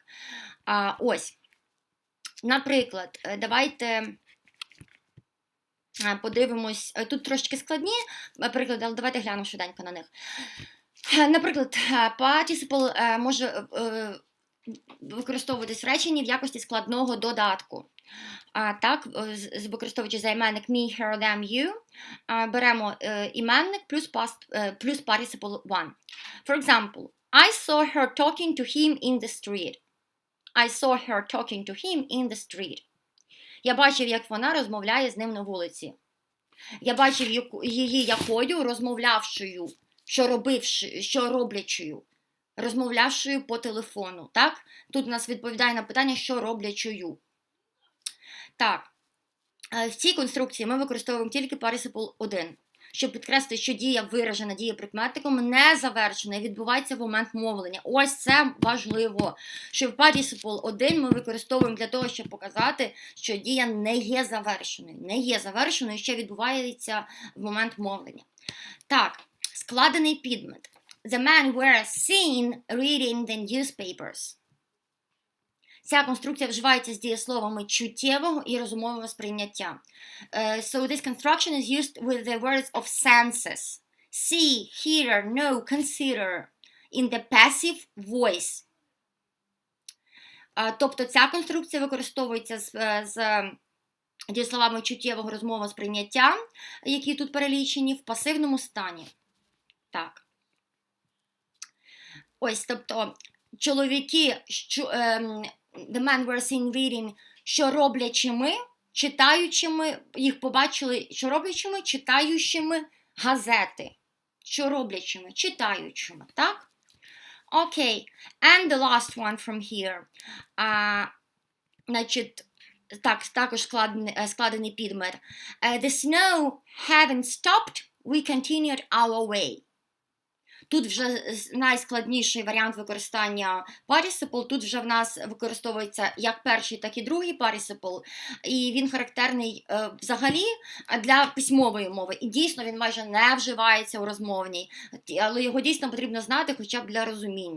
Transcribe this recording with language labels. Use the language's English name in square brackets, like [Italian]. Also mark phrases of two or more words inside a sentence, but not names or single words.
[Ukrainian] Ось, наприклад, давайте подивимось, тут трошки складні приклади, але давайте глянемо швиденько на них. Наприклад, participle може використовуватись в реченні в якості складного додатку. Так, використовуючи займенник [English] me, her, them, you, [Ukrainian] беремо іменник плюс participle one. [English] For example, I saw her talking to him in the street. I saw her talking to him in the street. [Ukrainian] Я бачив, як вона розмовляє з ним на вулиці. Я бачив її якою розмовлявшою, що роблячою, розмовлявшою по телефону, так? Тут у нас відповідає на питання, що роблячою. Так, в цій конструкції ми використовуємо тільки participle 1, щоб підкреслити, що дія виражена дієприкметником не завершена і відбувається в момент мовлення. Ось це важливо, що в participle 1 ми використовуємо для того, щоб показати, що дія не є завершеною. Не є завершеною, ще відбувається в момент мовлення. Так, складений підмет. [English] The man were seen reading the newspapers. [Ukrainian] Ця конструкція вживається з дієсловами чуттєвого і розумового сприйняття. [English] So this construction is used with the words of senses. See, hear, know, consider in the passive voice. [Ukrainian] Тобто ця конструкція використовується з дієсловами чуттєвого розумового сприйняття, які тут перелічені, в пасивному стані. Так. Ось, тобто, чоловіки, [English] the men were seen reading, [Ukrainian] що роблячими, читаючими, їх побачили, що роблячими, читаючими газети. Що роблячими, читаючими, так? Окей, [English] and the last one from here. [Ukrainian] Значить, так, також складений підмет. [English] The snow having stopped, we continued our way. [Ukrainian] Тут вже найскладніший варіант використання participle, тут вже в нас використовується як перший, так і другий participle, і він характерний взагалі для письмової мови. І дійсно він майже не вживається у розмовній, але його дійсно потрібно знати хоча б для розуміння.